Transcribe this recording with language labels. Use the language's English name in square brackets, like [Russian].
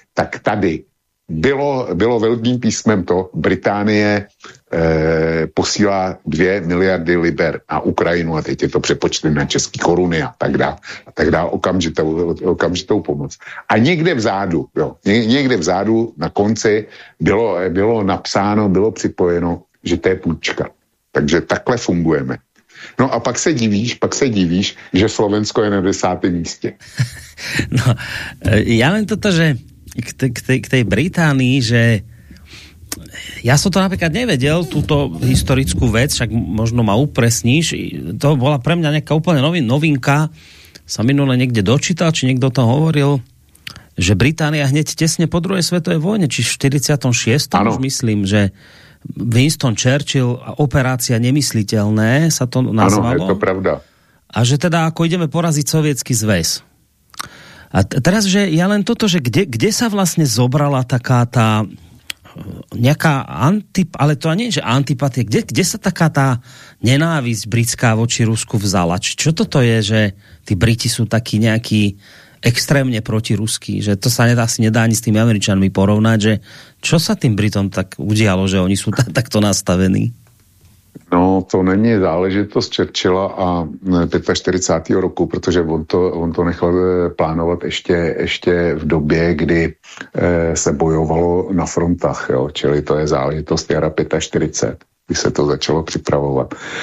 [Czech] Tak tady bylo velkým písmem to, Británie posílá 2 miliardy liber na Ukrajinu a teď je to přepočty na české koruny a tak dále, okamžitou pomoc. A někde vzadu na konci bylo napsáno, bylo připojeno, že to je půjčka. Takže takhle fungujeme. No a pak se divíš, že Slovensko je na 10. místě. [Slovak] No, já len toto, že k tej Británii, že já som to napríklad nevedel, túto historickú vec, však možno ma upresníš, to bola pre mňa nejaká úplne novinka, sa minule niekde dočítal, či niekto to hovoril, že Británia hneď tesne po druhej svetovej vojne, či v 46. už myslím, že Winston Churchill a operácia nemysliteľné sa to nazvalo. Áno, je to pravda. A že teda ako ideme poraziť sovietský zväz. A teraz, že ja len toto, že kde sa vlastne zobrala taká tá nejaká ale to nie je, že antipatie, kde sa taká tá nenávisť britská voči Rusku vzala? Čo toto je, že tí Briti sú takí nejakí extrémne protiruský, že to sa nedá ani s tými Američanmi porovnať, že čo sa tým Britom tak udialo, že oni sú takto nastavení? [Czech] No, to není záležitost Churchilla a 45. roku, protože on to nechal plánovat ještě v době, kdy se bojovalo na frontách, jo? Čili to je záležitost jara 45. Když se to začalo připravovat.